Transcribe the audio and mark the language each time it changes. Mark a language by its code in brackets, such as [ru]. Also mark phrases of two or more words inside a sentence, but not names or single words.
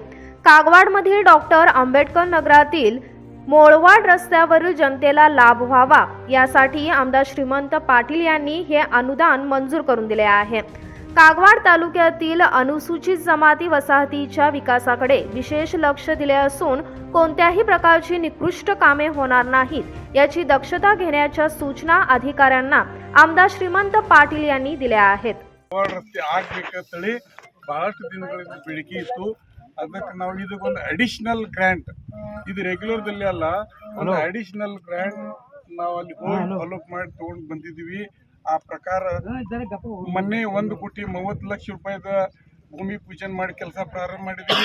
[mr] कागवाडमधील डॉक्टर आंबेडकर नगरातील मोळवाड रस्त्यावरील जनतेला लाभ व्हावा यासाठी आमदार श्रीमंत पाटील यांनी हे अनुदान मंजूर करून दिले आहे. कागवाड तालुक्यातील अनुसूचित जमाती वसाहतीच्या विकासाकडे विशेष लक्ष दिले असून कोणत्याही प्रकारची निकृष्ट कामे होणार नाहीत याची दक्षता घेण्याच्या सूचना अधिकाऱ्यांना आमदार श्रीमंत पाटील यांनी दिल्या आहेत. [kn] ರಸ್ತೆ ಆಗಬೇಕಂತೇಳಿ ಬಹಳಷ್ಟು ದಿನಗಳಿಂದ ಬೇಡಿಕೆ ಇತ್ತು. ಅದಕ್ಕೆ ನಾವು ಇದಕ್ಕೊಂದು [en] additional grant, [kn] ಇದು ರೆಗ್ಯುಲರ್ದಲ್ಲಿ ಅಲ್ಲ, ಒಂದು [en] additional grant [kn] ನಾವು ಅಲ್ಲಿ ಹೋಗಿ ಡೆವಲಪ್ ಮಾಡಿ ತಗೊಂಡು ಬಂದಿದ್ದೀವಿ. ಆ ಪ್ರಕಾರ ಮೊನ್ನೆ 1,30,30,00,000 ರೂಪಾಯಿದ ಭೂಮಿ ಪೂಜನೆ ಮಾಡಿ ಕೆಲಸ ಪ್ರಾರಂಭ ಮಾಡಿದ್ದೀವಿ.